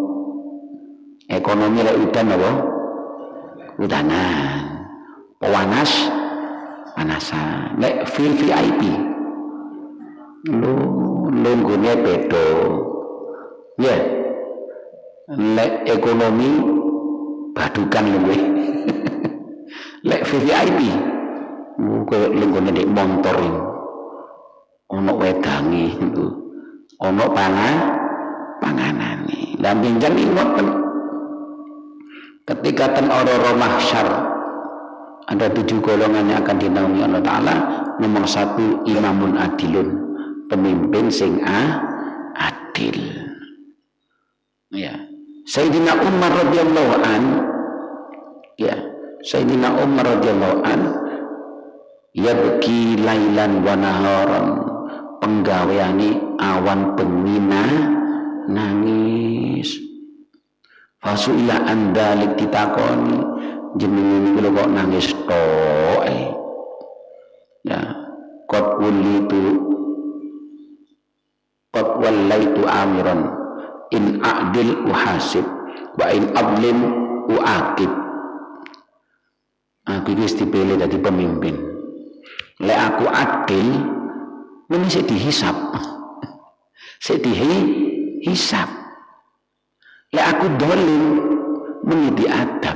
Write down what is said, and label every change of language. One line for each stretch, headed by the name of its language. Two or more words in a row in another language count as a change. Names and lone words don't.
Javanese: lek udan napa udanan panasan lek VVIP lunggune beda ya lek ekonomi badukan luwe lek VVIP koyo lunggune nek montor ono wedange itu ono panganane. Lah benjang ngoten
Indonesian: ketika ten ora mahsyar ada 7 golongan yang akan dinaungi Allah Ta'ala.
Javanese: Nomor 1
Arabic: إمام عادل
Javanese: pemimpin sing adil ya.
Arabic: سيدنا عمر رضي الله عن سيدنا عمر رضي الله عن يبكي ليلا ونهارا,
Javanese: penggaweane awan bengi nangis.
Arabic: فسئل عن ذلك
Javanese: ditakoni, jenengan niku kok nangis tok ya,
Arabic: قد وليت أميرا إن أعدل أحاسب وإن أظلم أعاقب.
Javanese: Aku wis dipilih dadi pemimpin. Lek aku adil, mesti sik dihisab. Sik dihisab. Lek aku dolim, mesti diadab.